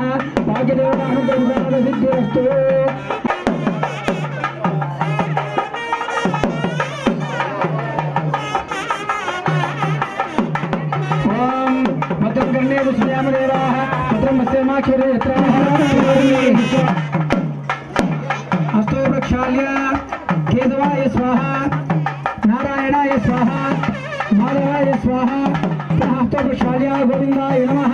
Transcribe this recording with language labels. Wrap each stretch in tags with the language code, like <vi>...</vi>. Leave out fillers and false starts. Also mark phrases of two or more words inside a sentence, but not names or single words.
<sa>భాగ్యదేవతానుగ్రహ సిద్ధిరస్తు. ఓం భద్రం కర్ణే విశ్రయామదేవాః భద్రం పశ్యేమాక్షరే యత్ర हस्तो प्रक्षाल्य केशवाय स्वाहा नारायणाय स्वाहा माधवाय स्वाहा हस्तो प्रक्षाल्य गोविंदाय नमः.</sa>